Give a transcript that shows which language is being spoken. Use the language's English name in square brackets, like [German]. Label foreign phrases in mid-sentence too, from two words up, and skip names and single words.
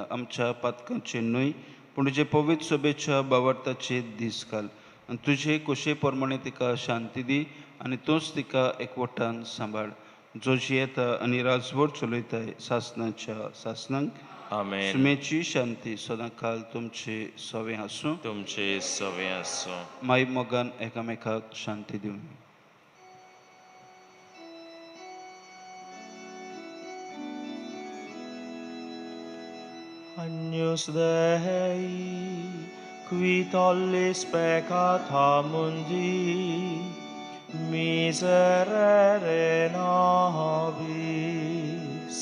[Konkani] आमच्या पातकांचे न्हय पूण तुजे पवित्र सभेच्या बावार्थाचे दीस घाल आनी तुजे खोशे प्रमाणे तिका शांती दी आनी तूंच तिका एकवटान सांबाळ. जो जियेता आनी राजवट चलयताय सासणाच्या सासणांक. आमेन. सुमेची शांती सदां काल तुमचे सवे आसूं. तुमचे सवे आसूं. माय मोगान एकामेकाक शांती दिवं. [Latin] Agnus Dei, qui tollis peccata mundi, miserere nobis.